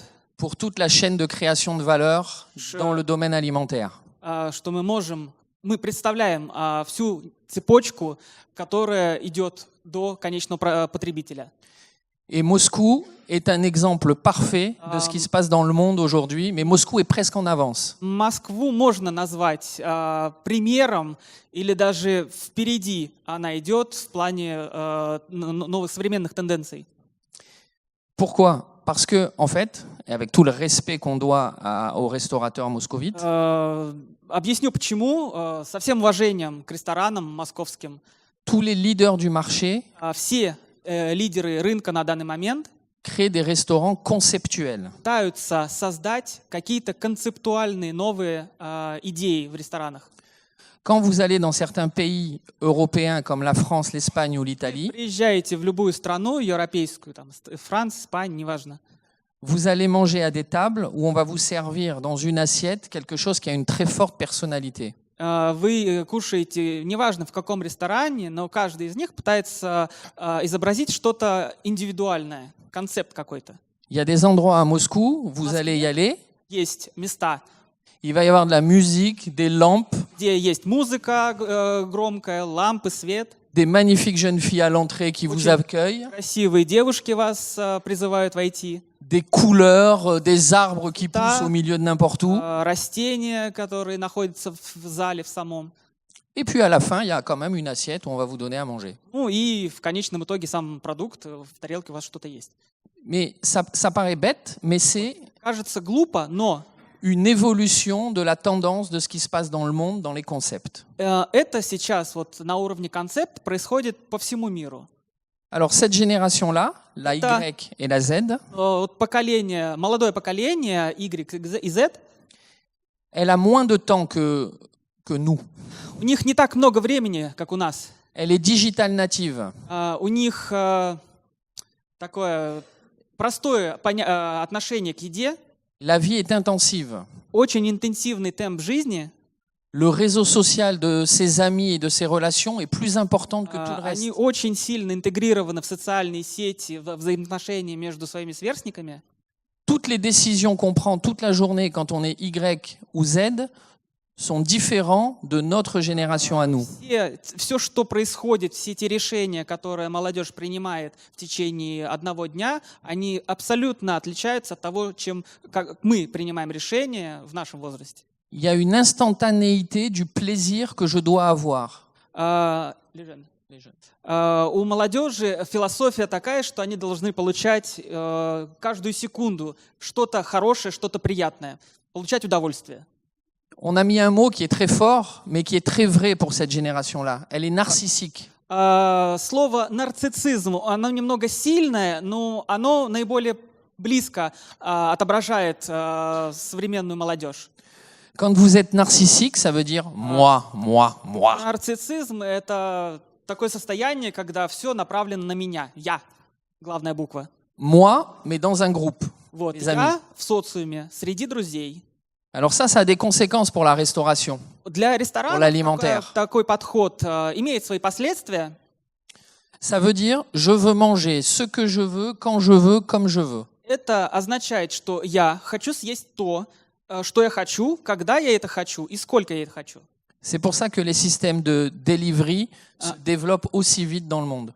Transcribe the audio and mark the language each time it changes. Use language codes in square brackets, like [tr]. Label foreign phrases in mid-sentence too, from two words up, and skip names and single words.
[fr] pour toute la chaîne de création de valeur dans le domaine alimentaire. [ru] что мы можем мы представляем всю цепочку, которая идет до конечного потребителя. [fr] Et Moscou est un exemple parfait de ce qui se passe dans le monde aujourd'hui, mais Moscou est presque en avance. [ru] Москву можно назвать примером или даже впереди она идет в плане новых современных тенденций. [fr] Pourquoi? Parce que, en fait, et avec tout le respect qu'on doit aux restaurateurs moscovites, [ru] Объясню почему. Со всем уважением к ресторанам московским, [fr] tous les leaders du marché [ru] все лидеры рынка на данный момент [fr] créent des restaurants conceptuels. [ru] пытаются создать какие-то концептуальные новые идеи в ресторанах. [fr] Quand vous allez dans certains pays européens comme la France, l'Espagne ou l'Italie, [ru] Приезжаете в любую страну европейскую, там, Франция, Испания, неважно, [fr] vous allez manger à des tables où on va vous servir dans une assiette quelque chose qui a une très forte personnalité. [ru] вы кушаете, неважно в каком ресторане, но каждый из них пытается изобразить что-то индивидуальное, концепт какой-то. [fr] Il y a des endroits à Moscou, vous allez y aller, [ru] Есть места, [fr] il va y avoir de la musique, des lampes, [ru] где есть музыка громкая, лампы, свет. [fr] des magnifiques jeunes filles à l'entrée qui vous accueillent, [ru] Красивые девушки вас призывают войти. [fr] des couleurs, des arbres qui poussent au milieu de n'importe où. [ru] Растения, которые находятся в зале в самом. [fr] Et puis à la fin, il y a quand même une assiette où on va vous donner à manger. [ru] Ну и в конечном итоге сам продукт, в тарелке у вас что-то есть. [fr] Mais ça paraît bête, mais c'est [ru] Кажется глупо, но [fr] une évolution de la tendance de ce qui se passe dans le monde, dans les concepts. [ru] это сейчас вот на уровне концепт происходит по всему миру. [fr] Alors cette génération-là, la [ru] Это- [fr] Y et la Z, [ru] Вот поколение, молодое поколение Y и Z, [fr] elle a moins de temps que nous. [ru] у них не так много времени, как у нас. [fr] Elle est [en] digital native. [ru] У них такое простое отношение к еде, [fr] La vie est intensive. [ru] очень интенсивный темп жизни. [fr] Le réseau social de ses amis et de ses relations est plus important que tout le reste. [ru] Они очень сильно интегрированы в социальные сети, в взаимоотношения между своими сверстниками. [fr] Toutes les décisions qu'on prend toute la journée quand on est Y ou Z sont différents de notre génération à nous. [ru] Все, что происходит, все эти решения, которые молодежь принимает в течение одного дня, они абсолютно отличаются от того, как мы принимаем решения в нашем возрасте. [fr] Il y a une instantanéité du plaisir que je dois avoir. [ru] У молодежи философия такая, что они должны получать каждую секунду что-то хорошее, что-то приятное, получать удовольствие. [fr] On a mis un mot qui est très fort, mais qui est très vrai pour cette génération-là. Elle est narcissique. [ru] Слово нарциссизм, оно немного сильное, но оно наиболее близко отображает современную молодежь. [fr] Quand vous êtes narcissique, ça veut dire moi, moi, moi. [ru] Нарциссизм — это такое состояние, когда все направлено на меня, я, главная буква. [fr] Moi, mais dans un groupe. [ru] Вот, [fr] Les [ru] я [fr] amis. [ru] в социуме, среди друзей. [fr] Alors ça a des conséquences pour la restauration. [ru] Для [fr] Pour [ru] ресторана [fr] l'alimentaire. [ru] такой подход имеет свои последствия. [fr] Ça veut dire je veux manger ce que je veux, quand je veux, comme je veux. [ru] Это означает, что я хочу съесть то, что я хочу, когда я это хочу и сколько я это хочу. [fr] C'est pour ça que les systèmes de delivery se développent aussi vite dans le monde.